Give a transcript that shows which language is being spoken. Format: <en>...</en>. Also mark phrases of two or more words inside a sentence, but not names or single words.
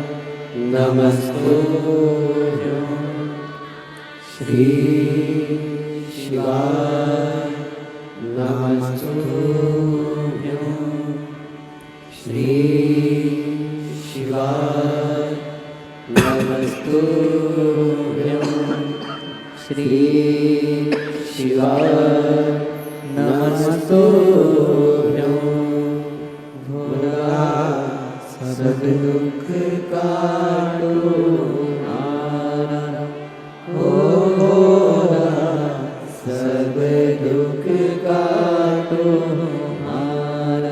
<sa>नमस्तुभ्यं, श्री शिवाय नमस्तुभ्यं, श्री शिवाय नमस्तुभ्यं, श्री शिवाय नमस्तुभ्यं।</sa> <hi>भोला सब दुख काटो हमारा, हो भोला सब दुख काटो हमारा।</hi>